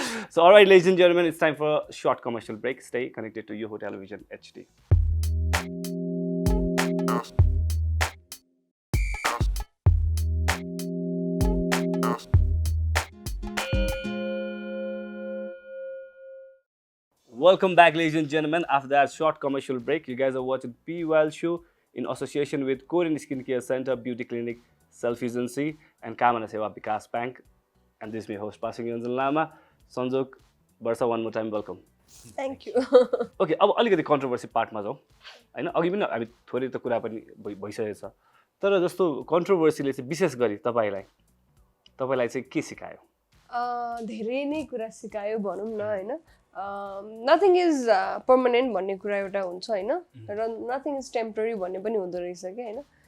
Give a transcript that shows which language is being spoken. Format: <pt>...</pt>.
<en>So alright ladies and gentlemen it's time for short commercial break stay connected to Yoho television HD Welcome back, ladies and gentlemen. After that short commercial break, you guys are watching P Wild Show in association with Korean Skincare Center, Beauty Clinic, Self Agency, and Kamana Seva Vikas Bank. And this is my host, Pasing Yonzan Lama. Sanjog, Barsa, one more time, welcome. Thank you.</en> <ne>Okay, अब अलिकति controversy पार्टमा जाउँ होइन अघि पनि हामी थोरै त कुरा पनि भइसकेको छ तर जस्तो कन्ट्रोभर्सीले चाहिँ विशेष गरी तपाईँलाई चाहिँ के सिकायो धेरै नै कुरा सिकायो भनौँ न होइन</ne> <en>nothing is permanent</en> <ne>भन्ने कुरा एउटा हुन्छ होइन र</ne> <en>nothing is temporary</en> <ne>भन्ने पनि हुँदो रहेछ कि होइन</ne>